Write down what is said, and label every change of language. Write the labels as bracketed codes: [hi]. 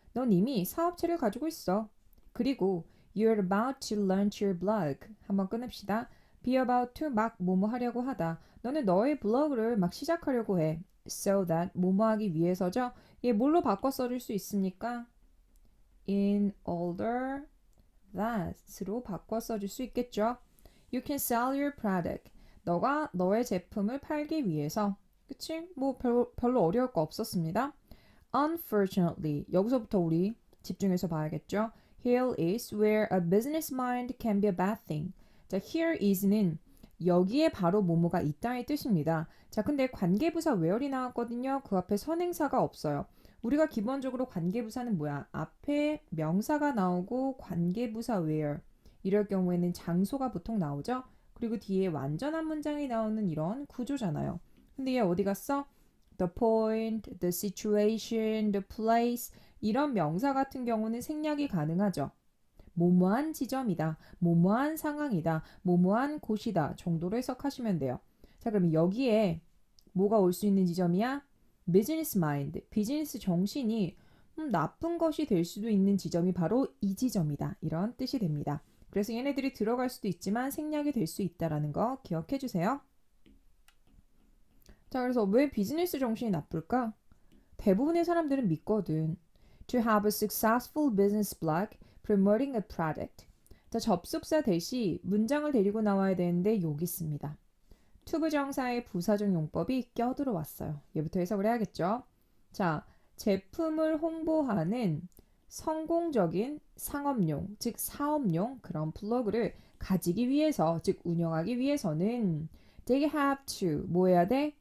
[ko] 넌 이미 사업체를 가지고 있어. 그리고 [en] You're about to launch your blog. [ko] 한번 끊읍시다. [en] Be about to [ko] 막 뭐뭐 하려고 하다. 너는 너의 블로그를 막 시작하려고 해. [en] So that [ko] 뭐뭐 하기 위해서죠. 얘 뭘로 바꿔 써줄 수 있습니까? [en] In order that [ko] 으로 바꿔 써줄 수 있겠죠. [en] You can sell your product. [ko] 너가 너의 제품을 팔기 위해서. 그치? 뭐 별로 어려울 거 없었습니다. [en] Unfortunately, [ko] 여기서부터 우리 집중해서 봐야겠죠. [en] Here is where a business mind can be a bad thing. [ko] 자, [en] here is [ko] 는 여기에 바로 뭐뭐가 있다의 뜻입니다. 자, 근데 관계부사 where이 나왔거든요. 그 앞에 선행사가 없어요. 우리가 기본적으로 관계부사는 뭐야? 앞에 명사가 나오고 관계부사 where. 이럴 경우에는 장소가 보통 나오죠. 그리고 뒤에 완전한 문장이 나오는 이런 구조잖아요. 근데 얘 어디 갔어? [en] The point, the situation, the place [ko] 이런 명사 같은 경우는 생략이 가능하죠. 뭐뭐한 지점이다, 뭐뭐한 상황이다, 뭐뭐한 곳이다 정도로 해석하시면 돼요. 자, 그럼 여기에 뭐가 올 수 있는 지점이야? 비즈니스 마인드, 비즈니스 정신이 나쁜 것이 될 수도 있는 지점이 바로 이 지점이다. 이런 뜻이 됩니다. 그래서 얘네들이 들어갈 수도 있지만 생략이 될 수 있다는 거 기억해 주세요. 자, 그래서 왜 비즈니스 정신이 나쁠까? 대부분의 사람들은 믿거든. [en] To have a successful business blog promoting a product. [ko] 자, 접속사 대시 문장을 데리고 나와야 되는데 여기 있습니다. 투부정사의 부사적 용법이 껴들어왔어요. 얘부터 해석을 해야겠죠. 자, 제품을 홍보하는 성공적인 상업용, 즉 사업용 그런 블로그를 가지기 위해서, 즉 운영하기 위해서는 [en] they have to [ko] 뭐 해야 돼?